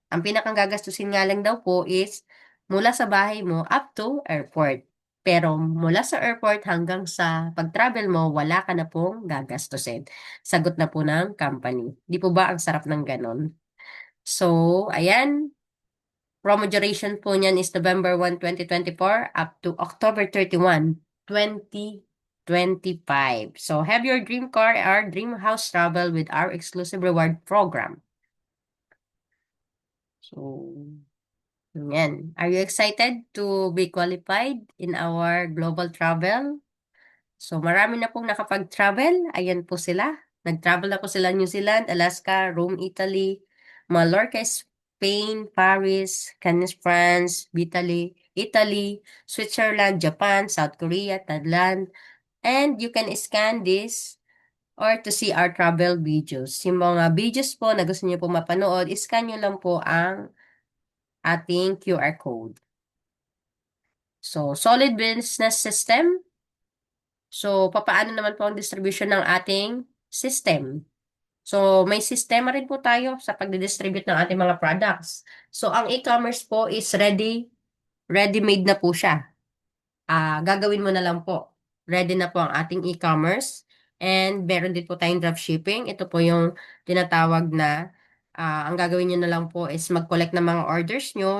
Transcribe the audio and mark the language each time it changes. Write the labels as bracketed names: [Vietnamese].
[Filipino] Ang pinakang gagastusin nga lang daw po is mula sa bahay mo up to airport. Pero mula sa airport hanggang sa pag-travel mo, wala ka na pong gagastusin. Sagot na po ng company. Di po ba ang sarap ng ganon? So, ayan. Promo duration po niyan is November 1, 2024 up to October 31, 2025. [English] So, have your dream car or dream house travel with our exclusive reward program. So, yan. Are you excited to be qualified in our global travel? [Filipino] So, marami na pong nakapag-travel. Ayan po sila. Nag-travel na po sila New Zealand, Alaska, Rome, Italy, Mallorca, Spain, Paris, Cannes, France, Italy, Switzerland, Japan, South Korea, Thailand. [English] And you can scan this or to see our travel videos. [Filipino] Yung mga videos po na gusto niyo po mapanood, scan nyo lang po ang ating QR code. [English] So, solid business system. [Filipino] So, papaano naman po ang distribution ng ating system? So, may sistema rin po tayo sa pagdidistribute ng ating mga products. So, ang e-commerce po is ready-made na po siya. Gagawin mo na lang po. Ready na po ang ating e-commerce. And meron din po tayong dropshipping. Ito po yung tinatawag na ang gagawin nyo na lang po is mag-collect ng mga orders nyo.